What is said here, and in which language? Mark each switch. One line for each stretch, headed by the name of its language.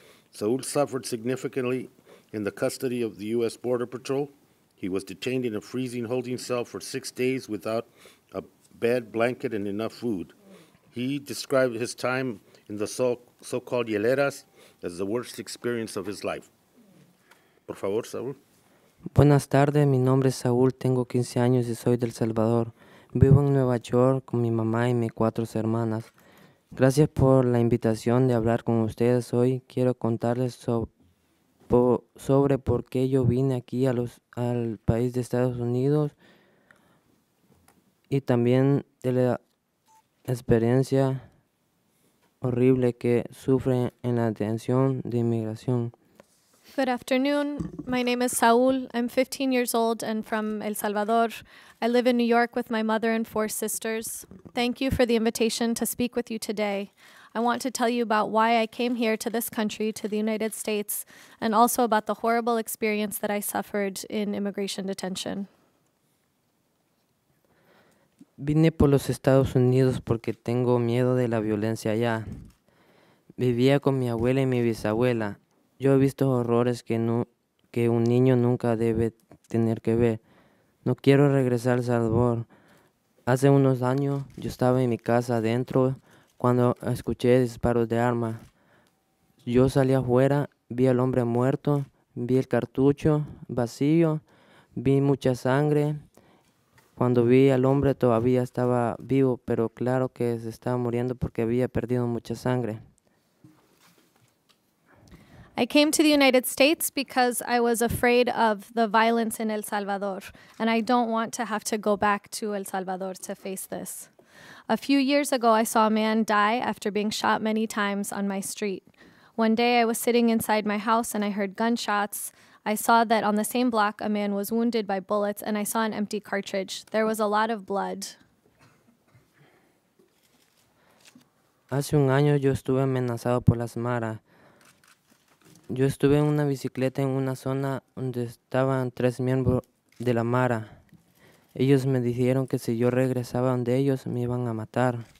English: Saul suffered significantly in the custody of the U.S. Border Patrol. He was detained in a freezing holding cell for 6 days without a bed, blanket, and enough food. He described his time in the so-called hieleras as the worst experience of his life.
Spanish: Por favor, Saúl. Buenas tardes, mi nombre es Saúl, tengo 15 años y soy del Salvador. Vivo en Nueva York con mi mamá y mis 4 hermanas. Gracias por la invitación de hablar con ustedes hoy. Quiero contarles sobre por qué yo vine aquí al país de Estados Unidos y también de la experiencia horrible que sufren en la detención de inmigración.
English: Good afternoon. My name is Saul. I'm 15 years old and from El Salvador. I live in New York with my mother and 4 sisters. Thank you for the invitation to speak with you today. I want to tell you about why I came here to this country, to the United States, and also about the horrible experience that I suffered in immigration detention.
Spanish: Vine por los Estados Unidos porque tengo miedo de la violencia allá. Vivía con mi abuela y mi bisabuela. Yo he visto horrores que un niño nunca debe tener que ver. No quiero regresar a El Salvador. Hace unos años yo estaba en mi casa adentro cuando escuché disparos de arma. Yo salí afuera, vi al hombre muerto, vi el cartucho vacío, vi mucha sangre. Cuando vi al hombre todavía estaba vivo, pero claro que se estaba muriendo porque había perdido mucha sangre.
English: I came to the United States because I was afraid of the violence in El Salvador, and I don't want to have to go back to El Salvador to face this. A few years ago, I saw a man die after being shot many times on my street. One day, I was sitting inside my house and I heard gunshots. I saw that on the same block, a man was wounded by bullets, and I saw an empty cartridge. There was a lot of blood.
Spanish: Hace un año yo estuve amenazado por las maras. Yo estuve en una bicicleta en una zona donde estaban 3 miembros de la mara. Ellos me dijeron que si yo regresaba donde ellos me iban a matar.